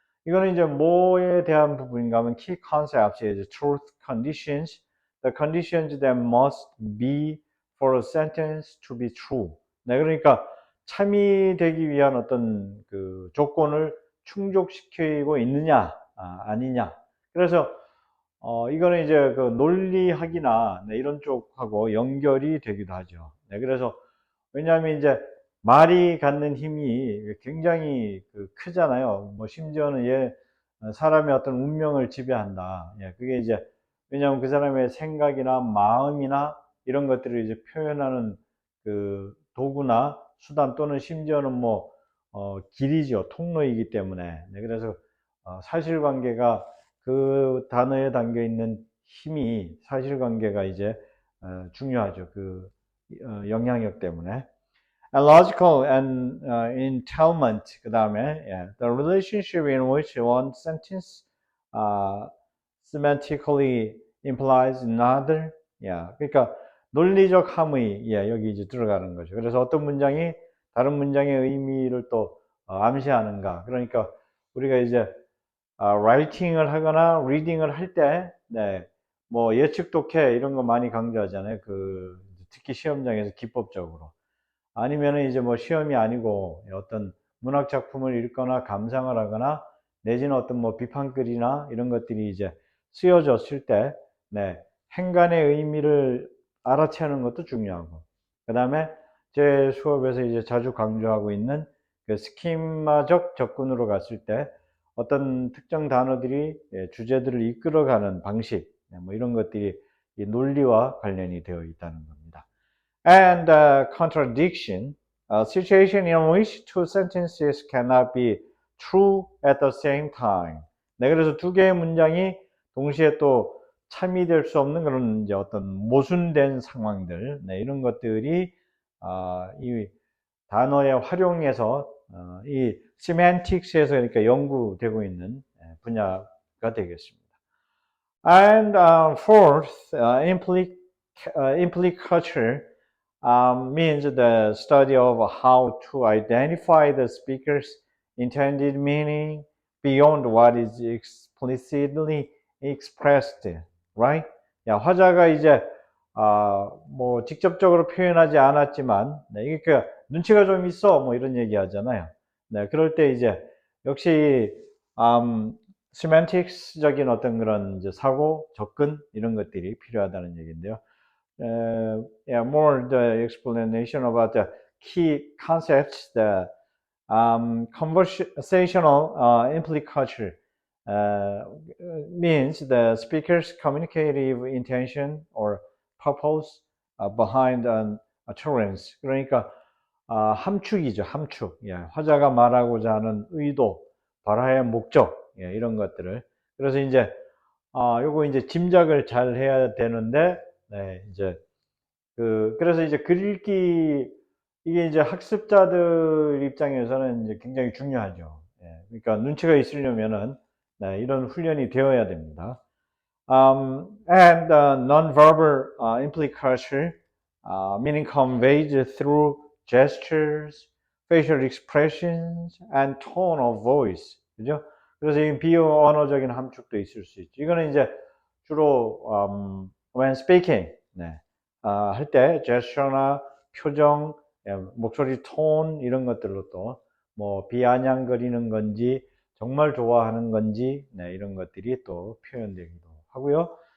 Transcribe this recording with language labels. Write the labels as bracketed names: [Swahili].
[Korean] 이거는 이제 뭐에 대한 부분인가 하면 [English] key concepts is truth conditions, the conditions that must be for a sentence to be true. [Korean] 네, 그러니까 참이 되기 위한 어떤 그 조건을 충족시키고 있느냐, 아니냐. 그래서 이거는 이제 그 논리학이나 네, 이런 쪽하고 연결이 되기도 하죠. 네, 그래서 왜냐하면 이제 말이 갖는 힘이 굉장히 크잖아요. 뭐 심지어는 사람의 어떤 운명을 지배한다. 예, 그게 이제 왜냐하면 그 사람의 생각이나 마음이나 이런 것들을 이제 표현하는 그 도구나 수단 또는 심지어는 뭐 길이죠. 통로이기 때문에. 네, 그래서 사실관계가 그 단어에 담겨 있는 힘이 사실관계가 이제 중요하죠. 그 영향력 때문에. [English] And logical and entailment [Korean] 그 다음에 [English] the relationship in which one sentence uh, semantically implies another. [Korean] 그러니까 논리적 함의 여기 이제 들어가는 거죠. 그래서 어떤 문장이 다른 문장의 의미를 또 암시하는가. 그러니까 우리가 이제 라이팅을 하거나 리딩을 할 때, 네, 뭐 예측 독해 이런 거 많이 강조하잖아요. 특히 시험장에서 기법적으로. 아니면은 이제 뭐 시험이 아니고 어떤 문학 작품을 읽거나 감상을 하거나 내지는 어떤 뭐 비판글이나 이런 것들이 이제 쓰여졌을 때, 네, 행간의 의미를 알아채는 것도 중요하고, 그 다음에 제 수업에서 이제 자주 강조하고 있는 그 스키마적 접근으로 갔을 때 어떤 특정 단어들이 주제들을 이끌어가는 방식, 뭐 이런 것들이 이 논리와 관련이 되어 있다는 겁니다. [English] And contradiction, a situation in which two sentences cannot be true at the same time. [Korean] 네, 그래서 두 개의 문장이 동시에 또 참이될 수 없는 그런 이제 어떤 모순된 상황들, 네, 이런 것들이 이 단어의 활용에서 이 semantics에서 그러니까 연구되고 있는 분야가 되겠습니다. [English] And fourth, implicature means the study of how to identify the speaker's intended meaning beyond what is explicitly expressed, right? [Korean] 화자가 이제 뭐 직접적으로 표현하지 않았지만, 네, 이게 눈치가 좀 있어, 뭐 이런 얘기 하잖아요. 네, 그럴 때 이제 역시 semantics적인 어떤 그런 이제 사고, 접근 이런 것들이 필요하다는 얘기인데요. [English] More the explanation about the key concepts, the conversational implicature means the speaker's communicative intention or purpose behind an utterance. [Korean] 그러니까 함축이죠, 함축. 화자가 말하고자 하는 의도, 발화의 목적, 이런 것들을. 그래서 이제 요거 이제 짐작을 잘 해야 되는데, 네, 이제 그래서 이제 글 읽기 이게 이제 학습자들 입장에서는 이제 굉장히 중요하죠. 그러니까 눈치가 있으려면은 네, 이런 훈련이 되어야 됩니다. [English] And non-verbal implication, meaning conveyed through gestures, facial expressions, and tone of voice. [Korean] 그죠? 그래서 이 비언어적인 함축도 있을 수 있죠. 이거는 이제 주로 [English] when speaking, [Korean] 네, 할 때 제스처나 표정, 목소리 톤 이런 것들로 또 뭐 비아냥거리는 건지 정말 좋아하는 건지 네, 이런 것들이 또 표현되기도 하고요.